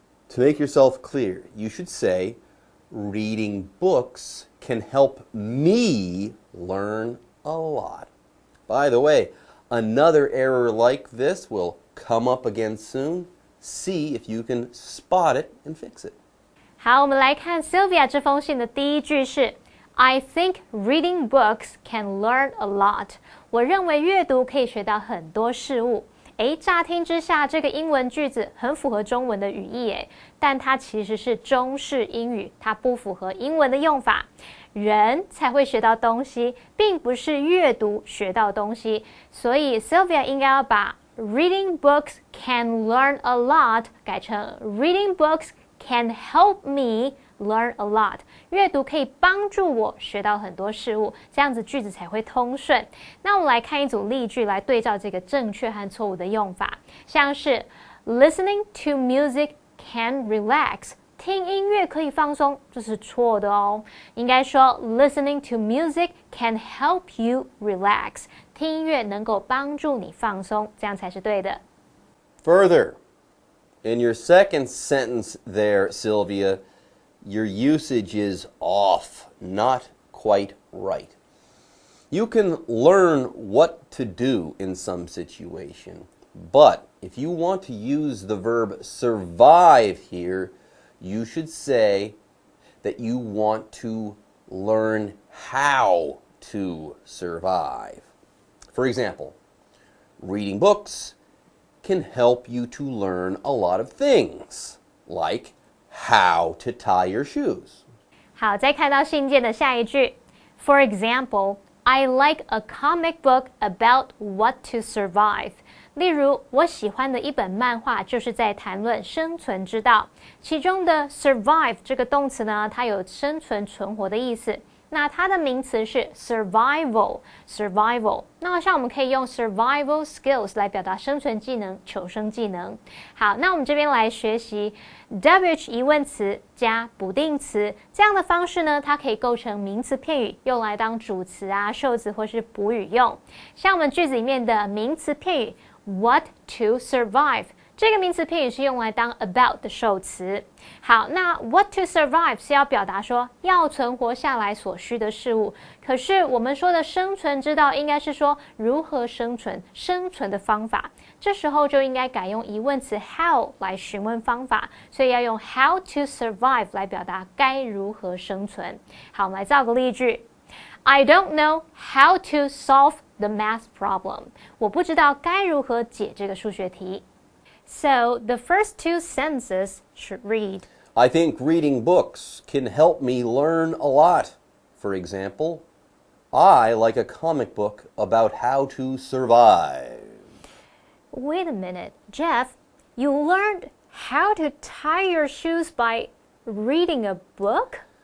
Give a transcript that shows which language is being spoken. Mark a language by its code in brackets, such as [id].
[en] To make yourself clear, you should say, reading books can help me learn a lot. By the way, another error like this will come up again soon. See if you can spot it and fix it. [zh] 好，我们来看 Sylvia 这封信的第一句是 [en] I think reading books can learn a lot. [zh] 我认为阅读可以学到很多事物。乍听之下，这个英文句子很符合中文的语义，但它其实是中式英语，它不符合英文的用法。人才会学到东西，并不是阅读学到东西，所以 Sylvia 应该要把 [en] reading books can learn a lot [zh] 改成 [en] reading books can help me learn a lot. [zh] 阅读可以帮助我学到很多事物，这样子句子才会通顺。那我们来看一组例句来对照这个正确和错误的用法，像是 [en] listening to music can relax. [zh] 听音乐可以放松，这是错的哦。应该说 [en] listening to music can help you relax. [zh] 听音乐能够帮助你放松，这样才是对的。 [en] Further, in your second sentence there, Sylvia, your usage is off, not quite right. You can learn what to do in some situation, but if you want to use the verb survive here, you should say that you want to learn how to survive. For example, reading books can help you to learn a lot of things, like how to tie your shoes. [zh] 好，再看到信件的下一句 [en] For example, I like a comic book about what to survive. [zh] 例如，我喜欢的一本漫画就是在谈论生存之道，其中的 survive 这个动词呢，它有生存存活的意思。那它的名词是 survival。那像我们可以用 survival skills 来表达生存技能、求生技能。好，那我们这边来学习 WH 疑问词加不定词这样的方式呢，它可以构成名词片语，用来当主词啊、受词或是补语用。像我们句子里面的名词片语 [en] what to survive。 [zh] 这个名词片语是用来当 about 的受词。好，那 [en] what to survive [zh] 是要表达说要存活下来所需的事物。可是我们说的生存之道应该是说如何生存，生存的方法。这时候就应该改用疑问词 how 来询问方法，所以要用 [en] how to survive [zh] 来表达该如何生存。好，我们来造个例句。 [en] I don't know how to solve the math problem. [zh] 我不知道该如何解这个数学题。 [en] So the first two sentences should read. I think reading books can help me learn a lot. For example, I like a comic book about how to survive. Wait a minute, Jeff, you learned how to tie your shoes by reading a book?